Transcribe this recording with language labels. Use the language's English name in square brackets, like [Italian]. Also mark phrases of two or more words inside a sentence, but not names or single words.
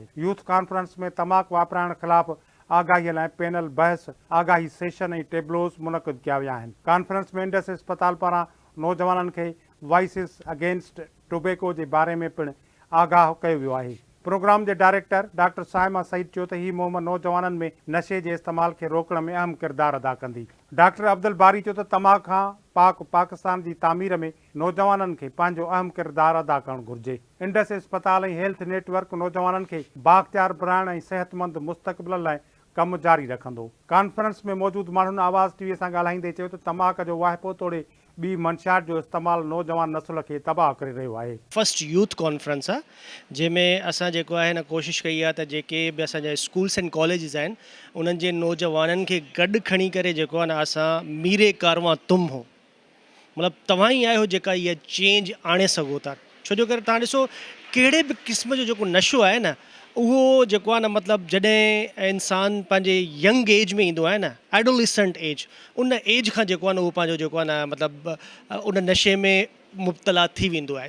[English] youth conference [Sindhi] में तमाकू वापराइण ख़िलाफ़ आगाही लाइ पैनल बहस, आगाही सेशन ऐं टेबलोस मुनक़िद किया विया आहिनि। कॉन्फ्रेंस में इंडस अस्पताल पारां नौजवाननि खे वॉइसिस अगेंस्ट टोबैको जे बारे में पिणु आगाह कयो वियो आहे। प्रोग्राम के डायरेक्टर डॉक्टर साइमा सईद चयो त हीअ मुहिम नौजवाननि में नशे के इस्तेमाल के रोकण में अहम किरदार अदा कंदी। डॉक्टर अब्दुल बारी चयो त तमाक खां पाक पाकिस्तान की तामीर में नौजवाननि खे पंहिंजो अहम किरदार अदा करणु घुरिजे। इंडस अस्पताल ऐं हेल्थ नेटवर्क नौजवाननि खे बाख्तियार बणाइण ऐं सेहतमंद मुस्तक़बिल लाइ कम जारी रखंदो। कॉन्फ्रेंस में मौजूद माण्हुनि आवाज़ टीवी सां ॻाल्हाईंदे चयो त तमाक जो वाहिपो तोड़े ॿी मंशियात जो इस्तेमालु नौजवान नसुल खे तबाह करे रहियो आहे। [English] first youth conference [Sindhi] आहे जंहिंमें असां जेको आहे न कोशिशि कई आहे त जेके बि असांजा [English] schools and colleges [Sindhi] आहिनि उन्हनि जे नौजवाननि खे गॾु खणी करे जेको आहे न असां [Urdu] میرِ کارواں تم ہو, [Sindhi] मतिलबु तव्हां ई आहियो जेका इहा चेंज आणे सघो था। छो जो करे तव्हां ॾिसो कहिड़े बि क़िस्म जो जेको नशो आहे न उहो जेको आहे न मतिलबु जॾहिं इंसानु पंहिंजे [English] young age [Sindhi] में ईंदो आहे न, [English] adolescent age, [Sindhi] उन एज खां जेको आहे न उहो पंहिंजो जेको आहे न मतिलबु उन नशे में मुब्तला थी वेंदो आहे।